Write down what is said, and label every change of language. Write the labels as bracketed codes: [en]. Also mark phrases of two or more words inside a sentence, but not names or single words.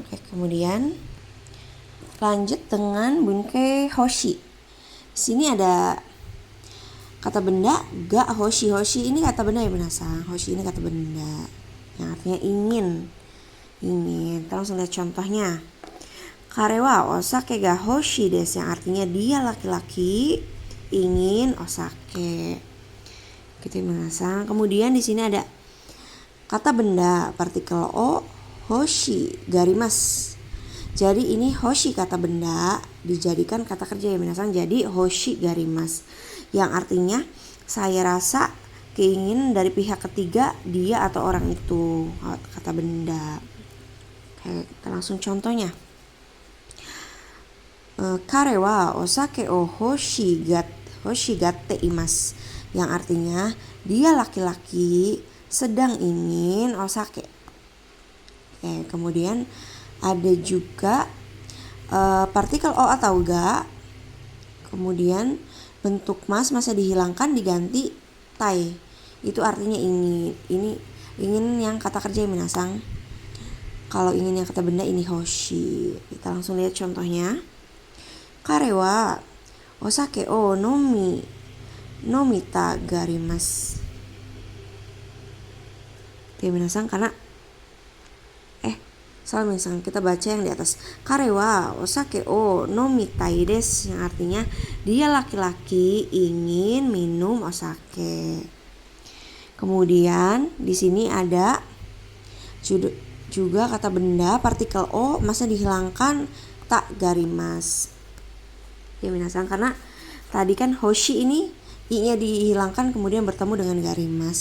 [id] Oke, kemudian lanjut dengan [ja] 文型欲しい. [id] Di sini ada kata benda [ja] が欲しい. [id] Hoshi ini kata benda ya minasan. Hoshi ini kata benda yang artinya ingin. Kita langsung lihat contohnya. [ja] 彼はお酒が欲しいです, [id] yang artinya dia laki-laki ingin osake. Gitu ya minasan. Kemudian di sini ada kata benda partikel [ja] を欲しがります. [id] Jadi ini hoshi kata benda dijadikan kata kerja ya minasan. Jadi [ja] 欲しがります [id] yang artinya saya rasa keinginan dari pihak ketiga dia atau orang itu, kata benda. Oke, kita langsung contohnya. [ja] 彼はお酒を欲しがっています, [id] yang artinya dia laki-laki sedang ingin osake. Oke, kemudian ada juga partikel o atau ga, kemudian bentuk masnya dihilangkan diganti tai. Itu artinya ini ingin yang kata kerja ya minasan. Kalau ingin yang kata benda ini hoshi. Kita langsung lihat contohnya. [ja] 彼はお酒を飲みたがります. [id] Ya minasan, karena salah minasan, kita baca yang di atas. [ja] 彼はお酒を飲みたいです, [id] yang artinya dia laki-laki ingin minum osake. Kemudian di sini ada juga kata benda partikel o masnya dihilangkan tak garimasu. Ya minasan, karena tadi kan hoshi ini i-nya dihilangkan kemudian bertemu dengan garimas.